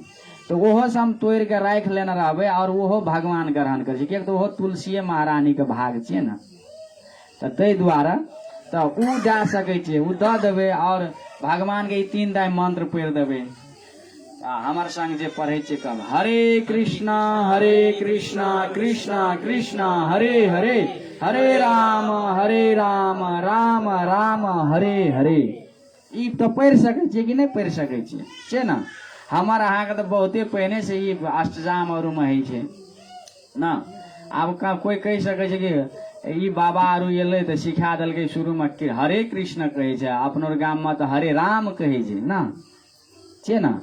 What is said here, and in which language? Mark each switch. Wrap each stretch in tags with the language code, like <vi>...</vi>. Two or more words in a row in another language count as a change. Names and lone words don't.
<mai>तो ओहो से हम तोड़ के राख लेने रहबै और ओहो भगवान ग्रहण करे छै, कियाकि तो ओहो तुलसी महारानी के भाग छियै ना। तो ताहि दुआरे तो उ जा सकै छै, उ दऽ देबै और भगवान के 3 टाइम मंत्र पढ़ि देबै। हमार संग जे पढ़े छै कब हरे कृष्णा कृष्णा कृष्णा हरे हरे हरे राम राम राम हरे हरे। ई तो पढ़ सकै छियै कि नहीं पढ़ सकै छियै छै ना। हमर अहाँके तो बहुते पहिने से ई अष्टजाम और में है छै ना। आब का कोई कह सकै छै कि ई बाबा आरु एलै तऽ सिखा देलकै शुरू में कि हरे कृष्ण कहै छै, अपनो गाम में तो हरे राम कहै छै ना, छै ना।</mai>